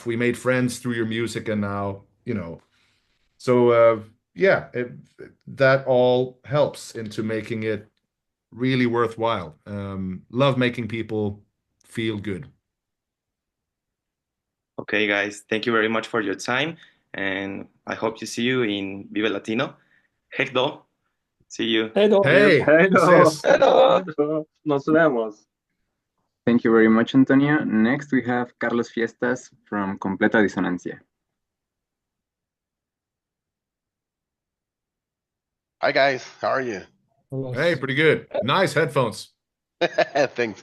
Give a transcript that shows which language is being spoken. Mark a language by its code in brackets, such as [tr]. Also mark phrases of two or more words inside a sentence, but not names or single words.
[en] We made friends through your music, and now, you know, so yeah, that all helps into making it really worthwhile. Love making people feel good. Okay, guys, thank you very much for your time, and I hope to see you in Vive Latino. Heck though. See you. [sv] Hey, då. [en] Hey, [sv] Hej då! [en] sis. [sv] Hej då! [es] Nos vemos! [en] Thank you very much, Antonio. Next, we have Carlos Fiestas from Completa Disonancia. Hi guys, how are you? Hey, pretty good. Nice headphones. Thanks.